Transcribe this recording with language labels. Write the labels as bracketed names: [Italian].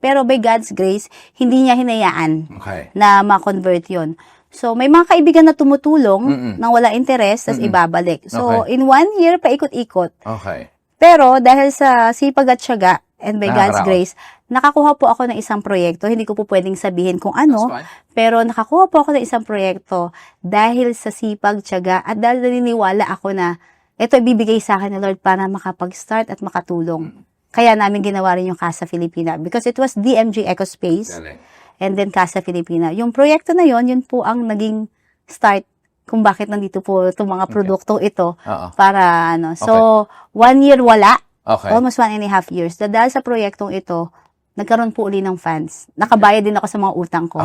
[Filipino] Pero by God's grace, hindi niya hinayaan Okay. na ma-convert yon. So, may mga kaibigan na tumutulong nang wala interest, tapos ibabalik. So, Okay. in 1 year, paikot-ikot. Okay. Pero, dahil sa sipag at syaga, and by God's Nakakaraos. grace, nakakuha po ako ng isang proyekto. Hindi ko po pwedeng sabihin kung ano, [English] That's fine. [Filipino] pero nakakuha po ako ng isang proyekto dahil sa sipag, tiyaga, at dahil naniniwala ako na ito ibibigay sa akin ni Lord para makapag-start at makatulong. Kaya namin ginawa rin yung Casa Filipina because it was DMG Ecospace Galing. and then Casa Filipina. Yung proyekto na yon, yun po ang naging start kung bakit nandito po itong mga produktong ito Oo. para So, 1 year wala. Okay. [English] Almost 1.5 years. [Filipino] Dahil sa proyektong ito, nagkaroon po uli ng funds. Nakabayad din ako sa mga utang ko.